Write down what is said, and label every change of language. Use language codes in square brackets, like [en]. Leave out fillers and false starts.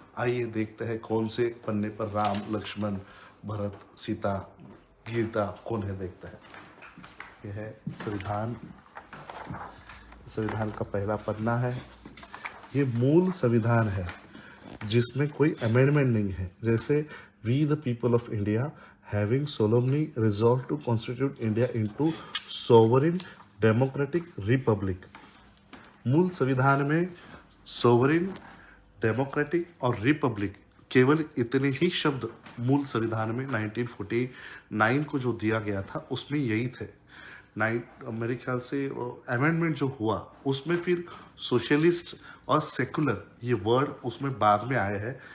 [hi] आइए देखते हैं कौन से पन्ने पर राम, लक्ष्मण, भरत, सीता, गीता कौन है, देखते हैं। यह है संविधान। संविधान का पहला पन्ना है। ये मूल संविधान है जिसमें कोई अमेंडमेंट नहीं है। [en] जैसे We the people of India having solemnly resolved to constitute India into sovereign democratic republic। [hi] मूल संविधान में sovereign, democratic और रिपब्लिक केवल इतने ही शब्द मूल संविधान में 1949 को जो दिया गया था उसमें यही थे। मेरे ख्याल से अमेंडमेंट जो हुआ उसमें फिर सोशलिस्ट और सेकुलर ये वर्ड उसमें बाद में आए हैं।